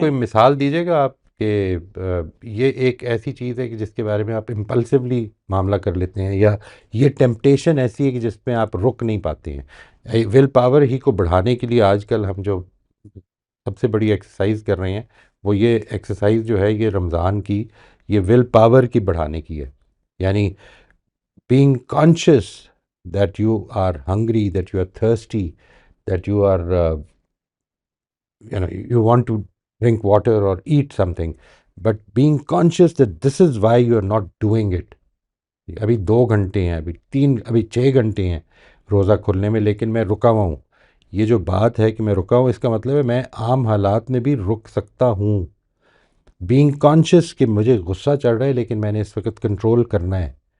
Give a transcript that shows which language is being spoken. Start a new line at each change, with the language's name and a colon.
Urdu: کوئی مثال دیجیے گا آپ کہ یہ ایک ایسی چیز ہے کہ جس کے بارے میں آپ امپلسولی معاملہ کر لیتے ہیں، یا یہ ٹیمپٹیشن ایسی ہے کہ جس پہ آپ رک نہیں پاتے ہیں. ول پاور ہی کو بڑھانے کے لیے آج کل ہم جو سب سے بڑی ایکسرسائز کر رہے ہیں، وہ یہ ایکسرسائز جو ہے یہ رمضان کی، یہ ول پاور کی بڑھانے کی ہے. یعنی
English: being conscious that you are hungry, that you are thirsty, that you are you want to drink water or eat something, but being conscious that this is why you are not doing it.
Urdu: ابھی 2 گھنٹے ہیں، ابھی 6 گھنٹے ہیں روزہ کھلنے میں، لیکن میں رکا ہوا ہوں. یہ جو بات ہے کہ میں رکا ہوں، اس کا مطلب ہے میں عام حالات میں بھی رک سکتا ہوں.
English: being conscious
Urdu: کہ مجھے غصہ چڑھ رہا ہے لیکن میں نے اس وقت کنٹرول کرنا ہے.